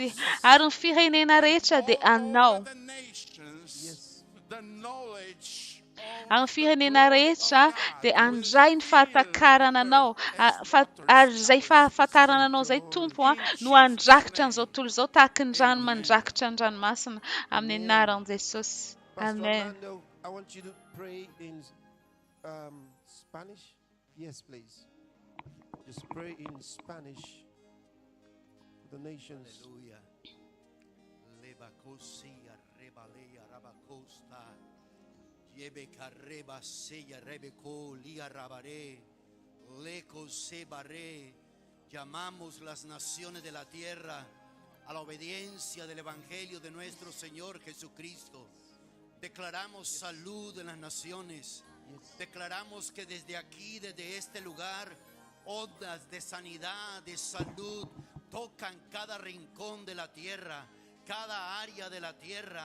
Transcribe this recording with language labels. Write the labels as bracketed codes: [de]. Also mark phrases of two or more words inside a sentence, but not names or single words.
[mg] Ary ny firenena rehetra dia anao. Ary ny firenena rehetra dia andray ny fahatakarana anao, ary izay fahafantarana anao izay tompo no andrakitra an'izao tontolo izao tahaka ny rano mandrakitra ny ranomasina amin'ny anaran'i Jesosy. [en] Pastor Amen. Orlando, I want you to pray in Spanish. Yes, please. Just pray in Spanish for the nations. Hallelujah. Lebacosia, Rebalea, Rabacosta. Yebe kareba seya rebeko lia rabare. Leco se barre. [es] Llamamos las naciones de la tierra a la obediencia del Evangelio de nuestro Señor Jesucristo. Declaramos salud en las naciones. Declaramos que desde aquí, desde este lugar, ondas de sanidad, de salud, tocan cada rincón de la tierra, cada área de la tierra.